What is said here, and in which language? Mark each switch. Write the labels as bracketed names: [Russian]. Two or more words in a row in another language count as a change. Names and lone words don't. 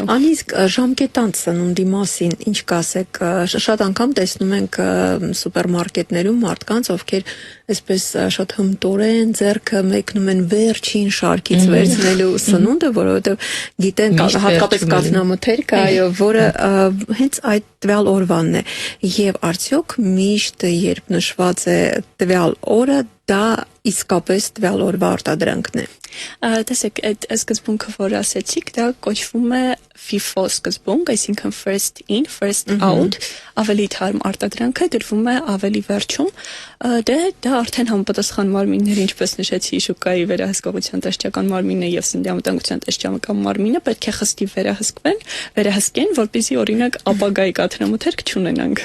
[Armenian] Անիսկ ժամկետանց սնունդի մասին ինչ կասեք, շատ անգամ տեսնում ենք սուպերմարկետներում մարդկանց, ովքեր այսպես շատ հմտորեն ձեռքը մեկնում են վերջին շարքից վերցնելու սնունդը, որովհետև գիտեն հատկապես կաթնամթերք, այո, որը հենց այդ տվյալ օրվանն է։ Եվ արդյոք միշտ երբ նշված է տվյալ օրը, դա իսկապես տվյալ օրվա արտադրանքն է։ Տեսեք, այդ սկզբունքը, որ ասեցիք, դա կոչվում է FIFO սկզբունք, այսինքն [English] first in, first out, [Armenian] ավելի թարմ արտադրանքը դրվում է ավելի վերջում, դա արդեն համապատասխան մարմինները, ինչպես նշեցի, շուկայի վերահսկողության տեսչական մարմինը եւ սննդի անվտանգության տեսչական մարմինը պետք է խստի վերահսկեն, որպեսզի օրինակ ապագայի կաթնամթերք չունենանք։